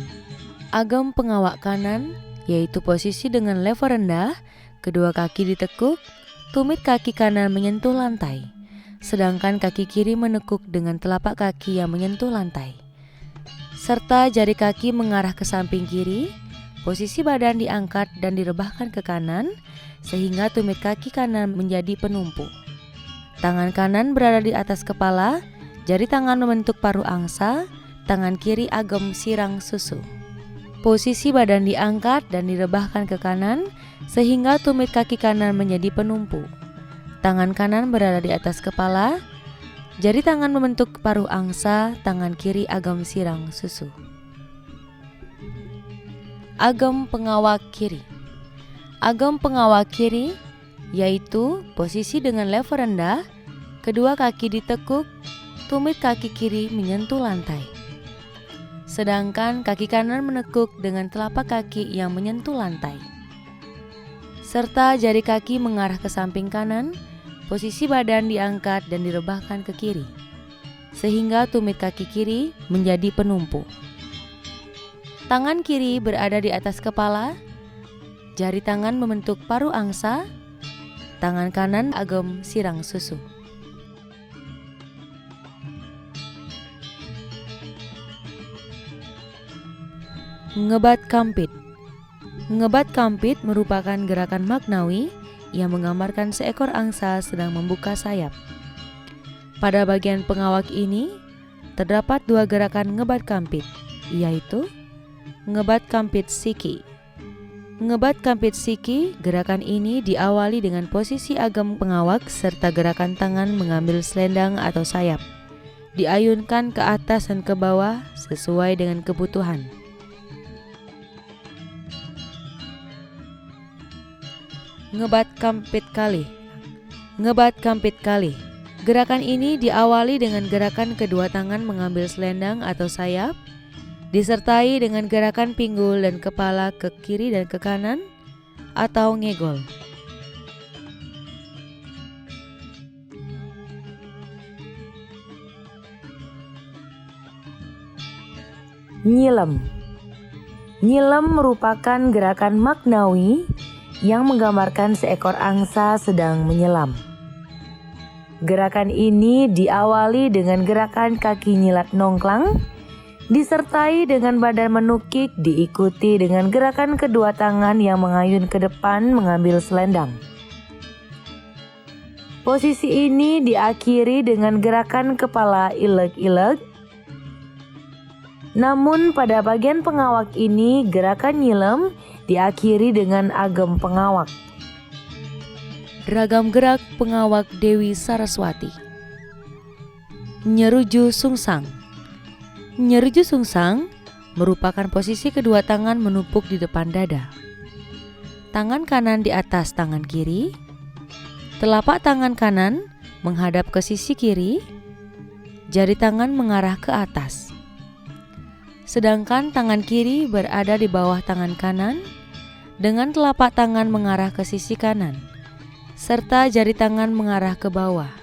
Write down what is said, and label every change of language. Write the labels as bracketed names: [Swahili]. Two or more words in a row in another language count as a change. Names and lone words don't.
[Indonesian] Agam pengawak kanan yaitu posisi dengan lever rendah, kedua kaki ditekuk, tumit kaki kanan menyentuh lantai, sedangkan kaki kiri menekuk dengan telapak kaki yang menyentuh lantai, serta jari kaki mengarah ke samping kiri. Posisi badan diangkat dan direbahkan ke kanan sehingga tumit kaki kanan menjadi penumpu. Tangan kanan berada di atas kepala, jari tangan membentuk paruh angsa, tangan kiri agem sirang susu. Posisi badan diangkat dan direbahkan ke kanan sehingga tumit kaki kanan menjadi penumpu. Tangan kanan berada di atas kepala, jari tangan membentuk paruh angsa, tangan kiri agem sirang susu. Agem pengawak kiri. Agem pengawak kiri yaitu posisi dengan lever rendah, kedua kaki ditekuk, tumit kaki kiri menyentuh lantai, sedangkan kaki kanan menekuk dengan telapak kaki yang menyentuh lantai, serta jari kaki mengarah ke samping kanan. Posisi badan diangkat dan direbahkan ke kiri sehingga tumit kaki kiri menjadi penumpu. Tangan kiri berada di atas kepala, jari tangan membentuk paruh angsa, tangan kanan agem sirang susu. Ngebat kampit. Ngebat kampit merupakan gerakan maknawi yang menggambarkan seekor angsa sedang membuka sayap. Pada bagian pengawak ini terdapat dua gerakan ngebat kampit, yaitu ngebat kampit siki. Ngebat kampit siki, gerakan ini diawali dengan posisi agem pengawak serta gerakan tangan mengambil selendang atau sayap, diayunkan ke atas dan ke bawah sesuai dengan kebutuhan. Ngebat kampit kali. Ngebat kampit kali. Gerakan ini diawali dengan gerakan kedua tangan mengambil selendang atau sayap, disertai dengan gerakan pinggul dan kepala ke kiri dan ke kanan atau ngegol. Nyilem. Nyilem merupakan gerakan maknawi yang menggambarkan seekor angsa sedang menyelam. Gerakan ini diawali dengan gerakan kaki nyilat nongklang, disertai dengan badan menukik, diikuti dengan gerakan kedua tangan yang mengayun ke depan mengambil selendang. Posisi ini diakhiri dengan gerakan kepala ilek-ilek. Namun pada bagian pengawak ini gerakan nyilem diakhiri dengan agem pengawak. Ragam gerak pengawak Dewi Saraswati. Nyeruju sungsang. Nyeruju sungsang merupakan posisi kedua tangan menumpuk di depan dada. Tangan kanan di atas tangan kiri, telapak tangan kanan menghadap ke sisi kiri, jari tangan mengarah ke atas. Sedangkan tangan kiri berada di bawah tangan kanan dengan telapak tangan mengarah ke sisi kanan, serta jari tangan mengarah ke bawah.